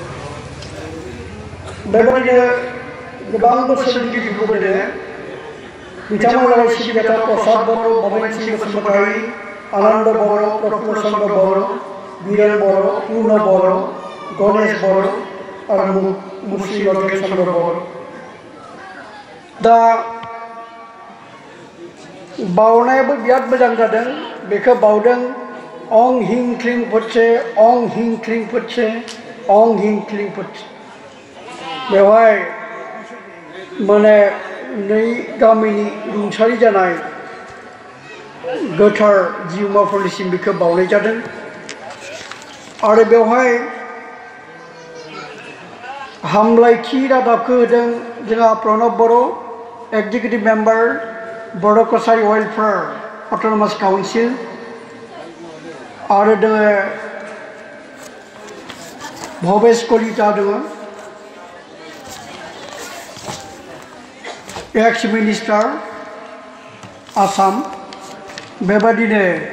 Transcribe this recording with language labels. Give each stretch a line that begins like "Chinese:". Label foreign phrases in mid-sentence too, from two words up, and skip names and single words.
Bodo: बेबायदिनो गोबां बोसोरगिरिफोर दोङो बिथांमोना सिबिजाथाव प्रसाद बर' भबेन सिंह बसुमतारी आनन्द बर' प्रफुल्ल चन्द्र बर' बीरेन बर' पूर्ण बर' गणेश बर' आरो मुस्रि लकेट चन्द्र बर' दा बावनायाबो बिराद मोजां जादों बेखौ बावदों
Sanskrit: अं हिं क्लिं फुटसे अं हिं क्लिं फुटसे अं हिं क्लिं फुटसे
Bodo: बेवहाय माने 2 गामिनि रुंसारि जानाय गोथार जिउमाफोरनिसिम बेखौ बावनाय जादों आरो बेवहाय हामलायथि रादाबखौ होदों जोंहा प्रणब बर'
English: executive member
Bodo: बर' कसारी वेलफेयार अट'नमास काउन्सिल आरो दोङो भबेश कलिता दङ
English: ex minister
Bodo: आसाम बेबादिनो